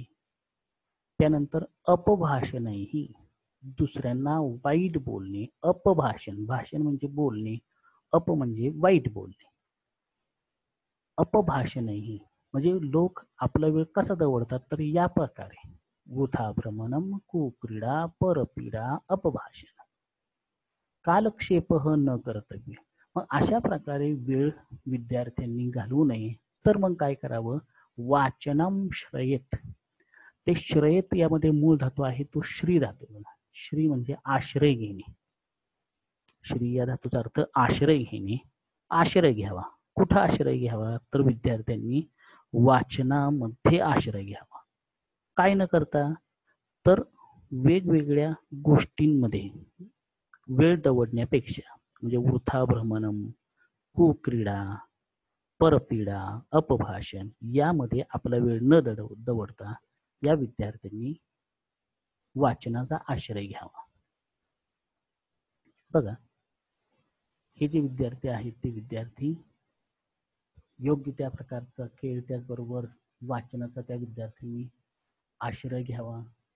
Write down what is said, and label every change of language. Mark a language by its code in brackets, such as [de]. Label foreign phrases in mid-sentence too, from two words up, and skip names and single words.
[mr] त्यानंतर अपभाषणही, दुसऱ्यांना वाईट बोलणे. अपभाषण, भाषण म्हणजे बोलणे, अप म्हणजे वाईट बोलणे. अपभाषणही म्हणजे लोक आपला वेळ कसा दवडतात तर या प्रकारे. [sa] वृथा भ्रमणम कुक्रीडा परपीडा अपभाषण कालक्षेप न कर्तव्य. [mr] मग अशा प्रकारे वेळ विद्यार्थ्यांनी घालवू नये. तर मग काय करावं. [sa] वाचनम श्रयेत. [mr] ते श्रयेत यामध्ये मूळ धातू आहे तो श्री धातू. श्री म्हणजे आश्रय घेणे. श्री या धातूचा अर्थ आश्रय घेणे. आश्रय घ्यावा. कुठं आश्रय घ्यावा तर विद्यार्थ्यांनी वाचनामध्ये आश्रय घ्यावा. काय न करता तर वेगवेगळ्या गोष्टींमध्ये वेळ दवडण्यापेक्षा, म्हणजे [sa] वृथा भ्रमणम कुक्रीडा परपीडा अपभाषण [mr] यामध्ये आपला वेळ न दवडता या विद्यार्थ्यांनी वाचनाचा आश्रय घ्यावा. बघा. हे जे विद्यार्थी आहेत ते विद्यार्थी योग्य त्या प्रकारचा खेळ त्याचबरोबर वाचनाचा त्या विद्यार्थ्यांनी आश्रय घ्यावा.